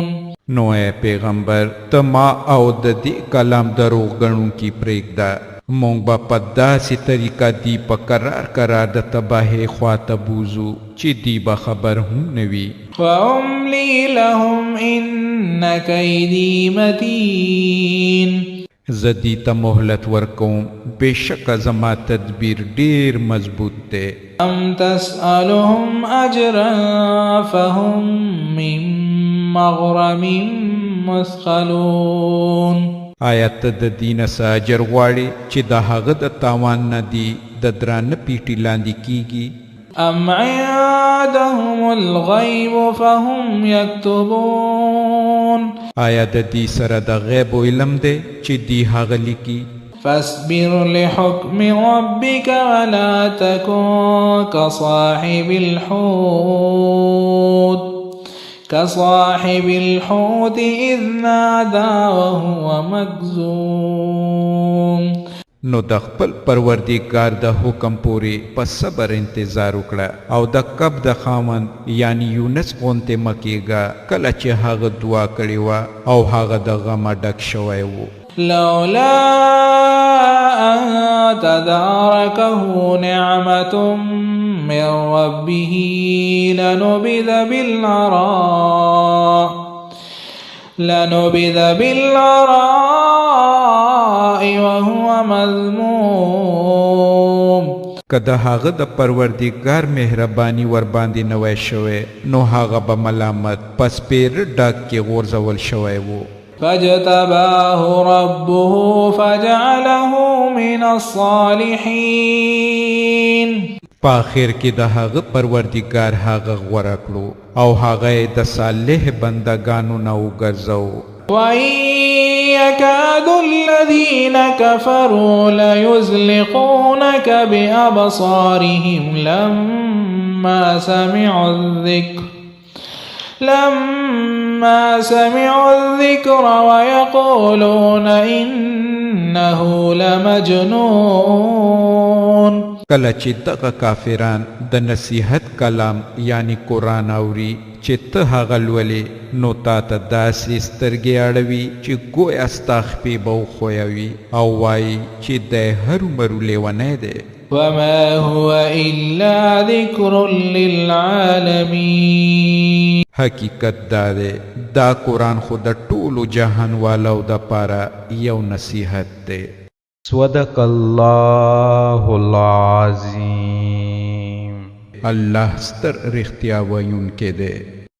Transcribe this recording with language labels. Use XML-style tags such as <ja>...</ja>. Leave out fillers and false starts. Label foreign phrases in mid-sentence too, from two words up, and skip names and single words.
<ps>نو اے پیغمبر ته ما او د دې کلام دروغ ګڼونکي پرېږده. مونږ به په داسې طریقه دی په کرار د تباهۍ خواته بوزو چې دی به خبر هم نه وي.</ps> <ar>وأملي لهم إن كيدي متين.</ar> <ps>زه دې ته مهلت ورکوم بېشکه زما تدبیر ډېر مضبوط دی.</ps> <ar>أم تسألهم أجرا فهم من مغرم مثقلون.</ar> <ps>آیا ته د دینه څه اجر غواړې چې د هغه د تاوان نه دي د درانه پیټي لاندې کیږي؟</ps> <ar>أم عندهم الغيب فهم يكتبون.</ar> <ps>آیا د دې سره د غیب علم دی چې دی هغه لیکي؟</ps> <ar>فاصبر لحكم ربك ولا تكن كصاحب الحوت إذ نادى وهو مكظوم.</ar> <ps>نو د خپل پروردګار د حکم پورې په صبر انتظار وکړه او د کب د خاوند یعنی یونس غونته مکیږه کله چې هغه دعا کړې وه او هغه د غمه ډک شوی و.</ps> <ar>لولا أن تداركه نعمة من ربه لنبذ بالعراء وهو مذموم.</ar> <ps>که د هغه د پروردګار مهرباني ور باندې نه وای شوی نو هغه به ملامت پس پیر ډاک کې غورځول شوی و.</ps> <ar>فاجتباه ربه فجعله من الصالحين.</ar> <ps>په آخر کې د هغه پروردګار هغه غوره کړو او هغه د صالح بندگانو نه وګرځاو.</ps> <ar>وإن يكاد الذين كفروا ليزلقونك بأبصارهم لما سمعوا الذكر ويقولون إنه لمجنون.</ar> <ps>کله چې دغه کافران د نصیحت کلام یعنی قرآن اوري چې ته هغه لولې نو تا ته داسې سترګې اړوي چې ګویا ستا خپې به وښویوي او وایي چې دی هرومرو لیونی دی.</ps> <ar>وما هو إلا ذكر للعالمين.</ar> <ps>حقیقت دا دی دا قرآن خو د ټولو جهان والو دپاره یو نصیحت دی.</ps> <ar>صدق الله العظیم.</ar> <ps>الله ستر رښتیا ویونکی دی.</ps>